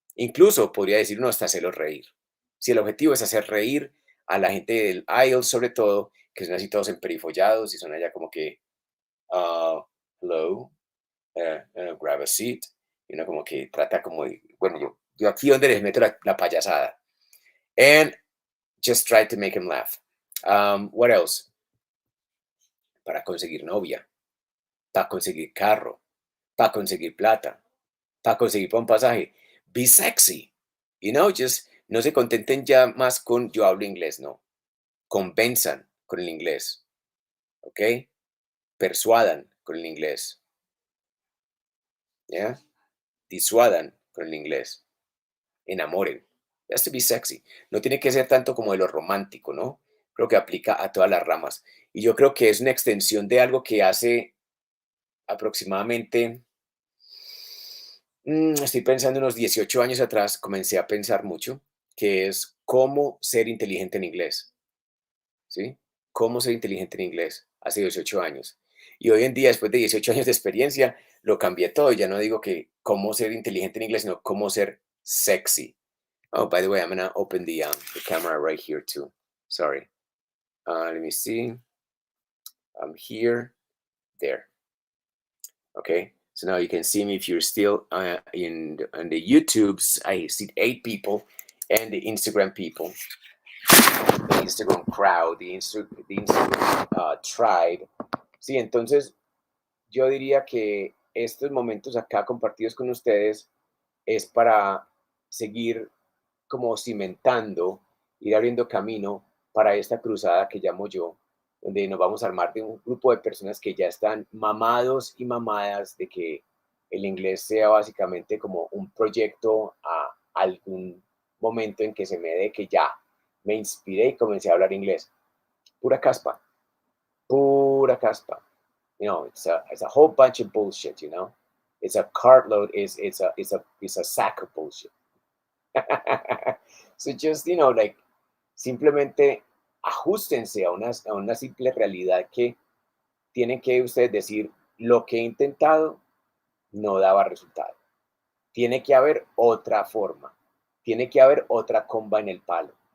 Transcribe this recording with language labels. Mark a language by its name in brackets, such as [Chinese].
[Spanish] Incluso podría decir uno hasta hacerlos reír. Si el objetivo es hacer reír a la gente del IELTS, sobre todo, que son así todos emperifollados y son allá como que, ah, [English] hello, grab a seat, [Spanish] y uno como que trata como bueno, yo aquí donde les meto la payasada. [English] And just try to make him laugh. What else? [Spanish] Para conseguir novia, para conseguir carro, para conseguir plata, para conseguir pa' un pasaje. [English] Be sexy. [Spanish] Just no se contenten ya más con yo hablo inglés, no. Convenzan con el inglés, ¿ok? Persuadan con el inglés, ¿ya? Disuadan con el inglés. Enamoren. [English] It has to be sexy. [Spanish] No tiene que ser tanto como de lo romántico, ¿no? Creo que aplica a todas las ramas. Y yo creo que es una extensión de algo que hace aproximadamente Estoy pensando unos 18 años atrás, comencé a pensar mucho, que es cómo ser inteligente en inglés, ¿sí? Cómo ser inteligente en inglés hace 18 años. Y hoy en día, después de 18 años de experiencia, lo cambié todo. Ya no digo que cómo ser inteligente en inglés, sino cómo ser sexy. [English] Oh, by the way, I'm gonna open the camera right here too. Sorry. Let me see. I'm here. There. Okay. So now you can see me if you're still in the YouTubes. I see 8 people, and the Instagram people, the Instagram crowd, the Instagram tribe. [Spanish] Sí, entonces yo diría que estos momentos acá compartidos con ustedes es para seguir como cimentando, ir abriendo camino para esta cruzada que llamo yo, donde nos vamos a armar de un grupo de personas que ya están mamados y mamadas de que el inglés sea básicamente como un proyecto a algún momento en que se me dé que ya me inspiré y comencé a hablar inglés. Pura caspa, pura caspa. [English] It's a whole bunch of bullshit, It's a cartload, it's a sack of bullshit. So just, like, [Spanish] simplemente ajustense a una simple realidad que tienen que ustedes decir, lo que he intentado no daba resultado. Tiene que haber otra forma, tiene que haber otra comba en el palo.